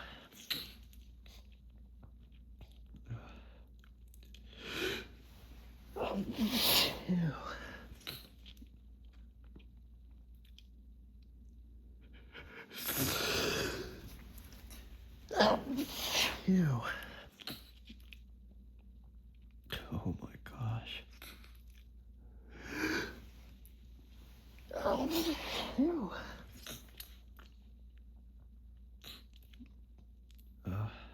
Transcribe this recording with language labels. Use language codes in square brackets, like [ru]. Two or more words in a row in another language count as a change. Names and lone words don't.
[en] Ew. Ew. Oh my gosh. Ew. Uh.